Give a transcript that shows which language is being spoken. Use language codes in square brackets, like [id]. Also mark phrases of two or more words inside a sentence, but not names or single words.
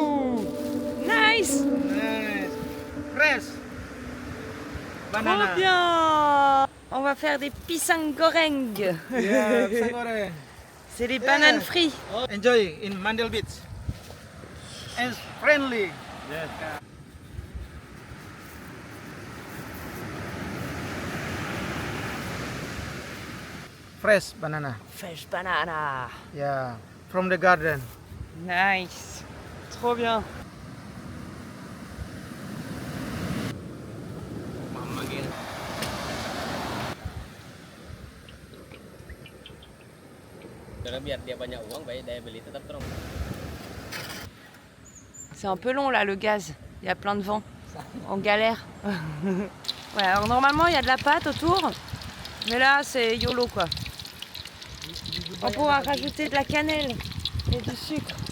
[en] Nice. Nice. Fresh. Banana. [fr] Trop bien. On va faire des [id] pisang goreng. [en] Yeah, [id] pisang goreng. [fr] C'est des bananes frites. [en] Enjoy in Mandel Beach. And friendly. Yes. Fresh banana. Fresh banana. Yeah, from the garden. Nice. [fr] Trop bien. [id] Biar dia banyak uang, baik daya beli tetap terus. [fr] C'est un peu long là le gaz. Il y a plein de vent. On galère. Ouais, alors normalement il y a de la pâte autour. Mais là c'est YOLO quoi. On pourra rajouter de la cannelle et du sucre.